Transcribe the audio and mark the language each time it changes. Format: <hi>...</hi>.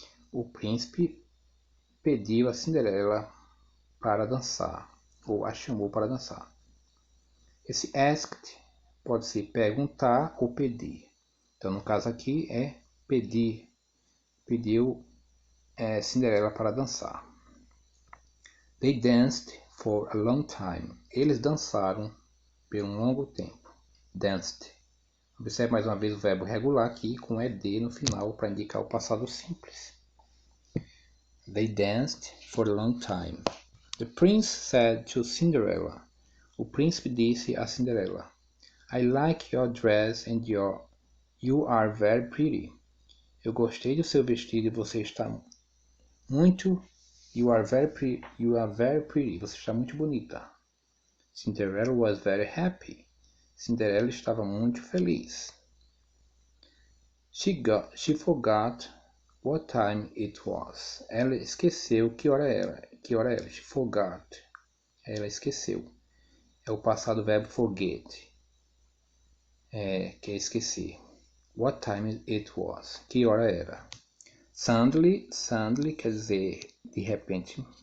<pt>O príncipe pediu a Cinderela para dançar, ou a chamou para dançar. Esse asked pode ser perguntar ou pedir. Então, no caso aqui é pedir. Pediu Cinderela para dançar.</pt> <en>They danced for a long time.</en> <pt>Eles dançaram por um longo tempo. Danced. Observe mais uma vez o verbo regular aqui com ed no final para indicar o passado simples.</pt> <en>They danced for a long time. The prince said to Cinderella.</en> <pt>O príncipe disse a Cinderela,</pt> <en>I like your dress and you are very pretty.</en> <pt>Eu gostei do seu vestido e você está muito...</pt> <en>You are very pretty.</en> <pt>Você está muito bonita.</pt> <en>Cinderella was very happy.</en> <pt>Cinderela estava muito feliz.</pt> <en>She forgot what time it was.</en> <pt>Ela esqueceu que hora era.</pt> <en>She forgot.</en> <pt>Ela esqueceu. É o passado verbo forget. Que é esquecer.</pt> <en>What time it was.</en> <pt>Que hora era. Suddenly quer dizer de repente.</pt>